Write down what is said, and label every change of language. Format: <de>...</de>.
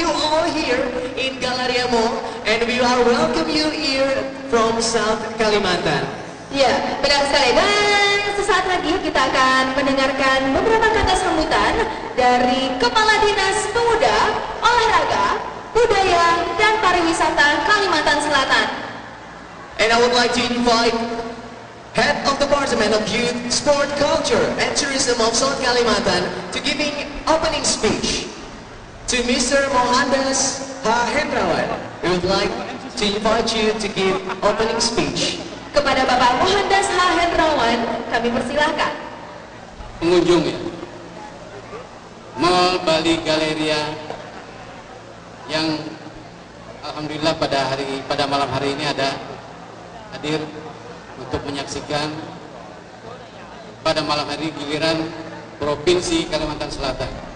<en>and we are welcome you here from South Kalimantan.</en> <id>Ya, benar sekali. Dan sesaat lagi kita akan mendengarkan beberapa kata sambutan dari Kepala Dinas Pemuda, Olahraga, Budaya, dan Pariwisata Kalimantan Selatan.</id> <en>And I would like to invite Head of Department of Youth, Sport, Culture, and Tourism of South Kalimantan to giving opening speech. To Mr. Mohandas Hendrawan, we would like to invite you to give opening speech.</en> <id>Kepada Bapak Mohandas Hendrawan, kami persilahkan. Pengunjung ya, Mall Bali Galeria yang alhamdulillah pada malam hari ini ada hadir untuk menyaksikan pada malam hari giliran Provinsi Kalimantan Selatan.</id>